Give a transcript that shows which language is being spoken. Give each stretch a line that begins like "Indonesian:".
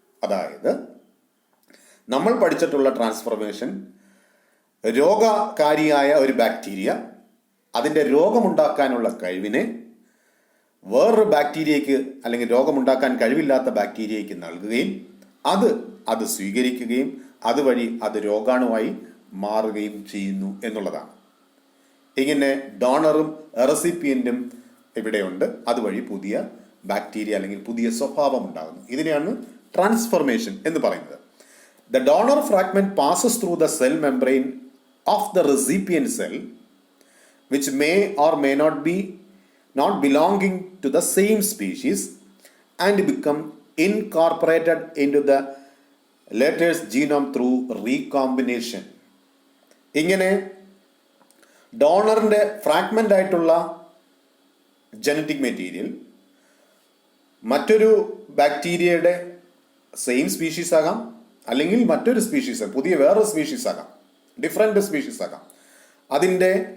Malayalam: അതായത് നമ്മൾ പഠിച്ചിട്ടുള്ള ട്രാൻസ്ഫോർമേഷൻ, രോഗകാരിയായ ഒരു ബാക്ടീരിയ അതിൻ്റെ രോഗമുണ്ടാക്കാനുള്ള കഴിവിനെ വേറൊരു ബാക്ടീരിയയ്ക്ക് അല്ലെങ്കിൽ രോഗമുണ്ടാക്കാൻ കഴിവില്ലാത്ത ബാക്ടീരിയയ്ക്ക് നൽകുകയും അത് സ്വീകരിക്കുകയും അതുവഴി അത് രോഗാണുവായി മാറുകയും ചെയ്യുന്നു എന്നുള്ളതാണ്. ഇങ്ങനെ ഡോണറും റെസിപ്പിയൻറ്റും ഇവിടെയുണ്ട്. അതുവഴി പുതിയ ബാക്ടീരിയ അല്ലെങ്കിൽ പുതിയ സ്വഭാവം ഉണ്ടാകുന്നു. ഇതിനെയാണ് ട്രാൻസ്ഫോർമേഷൻ എന്ന് പറയുന്നത്.
English: The donor fragment passes through the cell membrane of the recipient cell which may or may not belonging to the same species and become incorporated into the latter's genome through recombination.
Malayalam: ഇങ്ങനെ ഡോണറിൻ്റെ fragment ആയിട്ടുള്ള genetic material മറ്റൊരു ബാക്ടീരിയയുടെ same species ആകാം, അല്ലെങ്കിൽ മറ്റൊരു species പുതിയ വേറൊരു species ആകാം, ഡിഫറെൻ്റ് സ്പീഷീസ് ആകാം, അതിൻ്റെ